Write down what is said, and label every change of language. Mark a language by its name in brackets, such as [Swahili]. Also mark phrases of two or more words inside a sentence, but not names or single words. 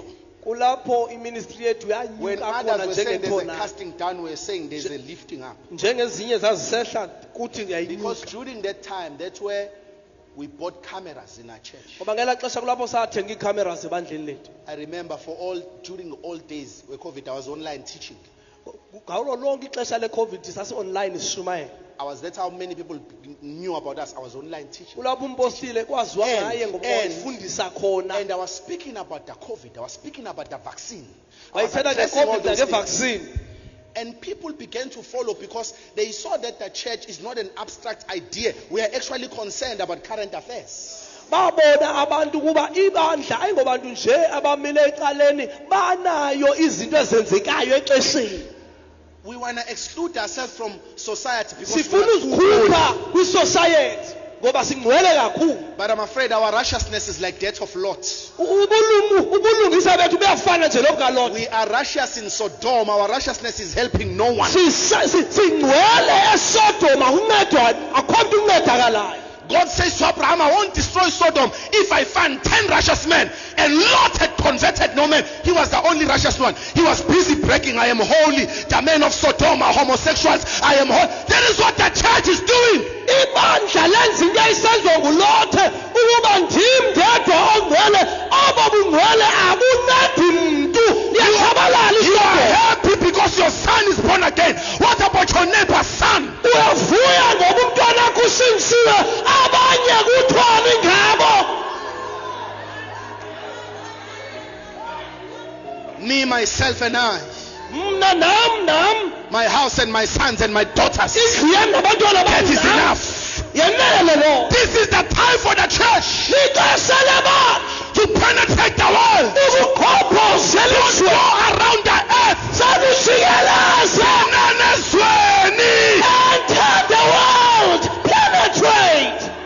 [Xhosa] kulapho iministry yethu [English] When [Xhosa] yanyuka [English] others [Xhosa] khona [English] were saying there's a [Xhosa] njengetornado. [English] casting down, we were saying there's a lifting up. [Xhosa] Njengezinye zazisehla kuthi [English] Because [Xhosa] yayinyuka. [English] during that time, that's where we bought cameras in our church. [Xhosa] Ngoba ngelaa xesha kulapho sathenga ii-cameras ebandleni lethu. [English] I remember during all days where COVID, I was online teaching. [Xhosa] Ngalo lonke ixesha le-COVID sasi-online sishumayela. [English] That's how many people knew about us. I was online teaching. [Xhosa] Kulapho umpostile kwaziwa ngaye ngoba [English] And- [Xhosa] wayefundisa khona. [English] And I was speaking about the COVID. I was speaking about the vaccine. I was [Xhosa] Wayethetha [English] addressing all [Xhosa] nge-COVID [English] those things. [Xhosa] nange-vaccine. [English] And people began to follow because they saw that the church is not an abstract idea. We are actually concerned about current affairs. [Xhosa] Babona abantu kuba ibandla ayingobantu nje abamile ecaleni banayo izinto ezenzekayo exesheni. [English] We want to exclude ourselves from society because we [Xhosa] Sifuna [English] are too old. [Xhosa] uzikhupha kwisociety ngoba singcwele kakhulu. [English] But I'm afraid our righteousness is like that of Lot. [Xhosa] Ubulungisa bethu buyafana nje lobukaLothi. [English] We are righteous in Sodom. Our righteousness is helping no one. [Xhosa] Singcwele eSodoma uncedwa akho mntu uncedakalayo. [English] God says to Abraham, I won't destroy Sodom if I find 10 righteous men. And Lot had converted no man. He was the only righteous one. He was busy breaking, I am holy. The men of Sodom are homosexuals. I am holy. That is what the church is doing. [Xhosa] ibandla lenza into eyisenziwa ngulothe ukuba ndim ndedwa ongcwele abo bungcwele akunedi mntu liyatshabalala [English] You are [Xhosa] isodwa [English] happy because your son is born again. What about your neighbor's son? [Xhosa] uyavuya ngoba umntwana wakho usindisiwe abanye kuthiwani ngabo. [English] Me, myself, and I, [Xhosa] Mna nam [English] my house and my sons and my daughters. [Xhosa] indlu yam nabantwana [English] That is [Xhosa] bam [English] enough. [Xhosa] yenele lo [English] This is the time for the church [Xhosa] lixesha lebandla [English] to penetrate the world, [Xhosa] ukukhophoza [English] to [Xhosa] elizwe [English] go around the earth. [Xhosa] salujikeleza Senanezweni. [English] enter the world penetrate.